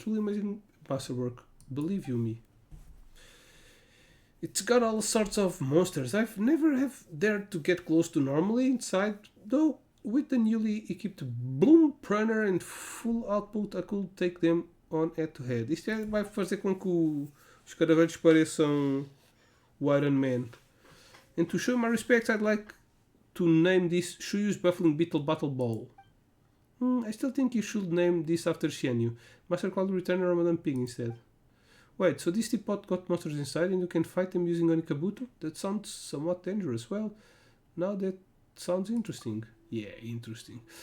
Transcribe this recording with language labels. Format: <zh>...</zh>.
<en>Truly amazing masterwork, believe you me. It's got all sorts of monsters I've never have dared to get close to normally inside, though with the newly equipped Bloom Runner and full output I could take them on head to head.</en> <pt>Isto vai fazer com que os caravelhos pareçam o Iron Man.</pt> <en>And to show my respects, I'd like to name this Shuyu's Baffling Beetle Battle Ball. I still think you should name this after Xianyu. Master Cloud Returner or Madame Pig instead. Wait, so this teapot got monsters inside and you can fight them using Onikabuto? That sounds somewhat dangerous. Well, now that sounds interesting. Yeah, interesting.</en>